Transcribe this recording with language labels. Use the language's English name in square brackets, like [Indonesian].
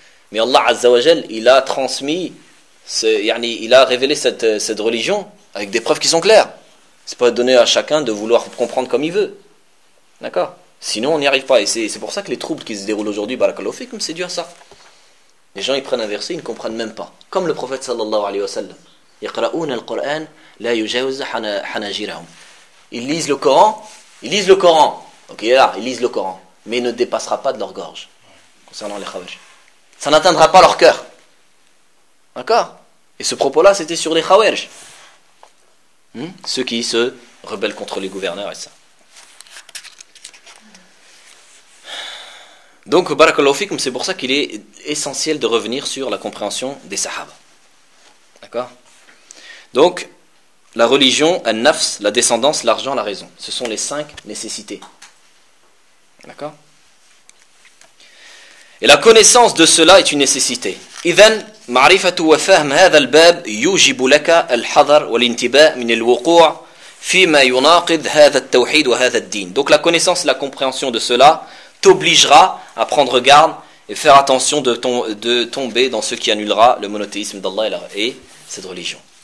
[French] Mais Allah Azza wa Jal, il a transmis, Yarni, il a révélé cette religion avec des preuves qui sont claires. Ce n'est pas donné à chacun de vouloir comprendre comme il veut. D'accord ? Sinon on n'y arrive pas. Et c'est pour ça que les troubles qui se déroulent aujourd'hui, barakallahu fikum, c'est dû à ça. Les gens ils prennent un verset, ils ne comprennent même pas. Comme le prophète sallallahu alayhi wa sallam. [Arabic] يقرؤون القرآن لا يجاوز حناجرهم. [French] Ils lisent le Coran. Ils lisent le Coran. Ok, là, ils lisent le Coran. Mais ne dépassera pas de leur gorge. Concernant les Khawarij. Ça n'atteindra pas leur cœur. D'accord ? Et ce propos-là, c'était sur les Khawarij. Ceux qui se rebellent contre les gouverneurs et ça. Donc, barakallahu fikum, c'est pour ça qu'il est essentiel de revenir sur la compréhension des Sahaba. D'accord ? Donc, la religion, al-nafs, la descendance, l'argent, la raison. Ce sont les cinq nécessités. D'accord ? Et la connaissance de cela est une nécessité. [Arabic] إذن معرفة وفهم هذا الباب يوجب لك الحذر والانتباه من الوقوع فيما يناقض هذا التوحيد وهذا الدين. [French] Donc la connaissance, la compréhension de cela t'obligera à prendre garde et faire attention de tomber dans ce qui annulera le monothéisme d'Allah et cette religion.